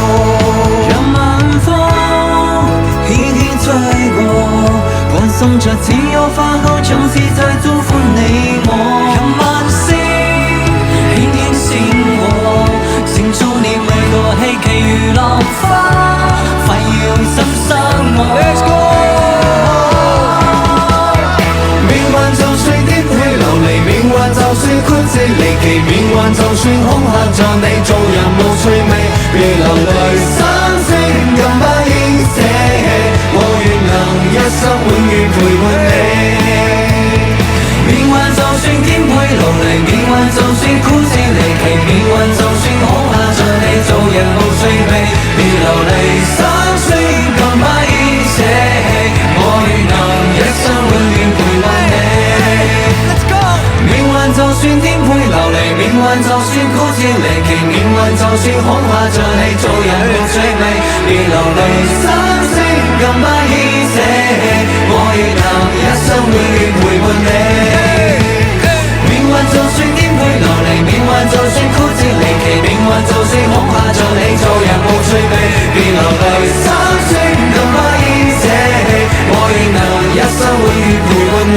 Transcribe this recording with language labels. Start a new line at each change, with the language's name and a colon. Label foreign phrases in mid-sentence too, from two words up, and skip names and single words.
Cantonese: 讓晚風輕輕吹過，伴送着似有花香，像是在祝福你我。讓晚星輕輕閃過，閃出你每個希冀如浪花，快要深深我。
English: Let's go！
Cantonese: 命運就算顛沛流離，命運就算曲折離奇，命運就算恐嚇着你，做人無趣味，別流淚心聲更不應捨棄，我願能一生永遠陪伴你。命運就算顛沛流離，命運就算曲折離奇，命運就算恐嚇着你，做人無趣味，別流離心聲更不應捨棄，我願能一生永遠陪伴你。
English: Let's go！
Cantonese: 命運就算顛沛流離，命運就算曲折離奇，命運就算恐嚇着你，做人無趣味，別流離心聲更不應捨棄，我願能一生永遠陪伴你。命運就算顛沛流離，命運就算曲折離奇，命運就算恐嚇着你，做人無趣味，別流離心聲更不應捨棄，我願能一生永遠陪伴你。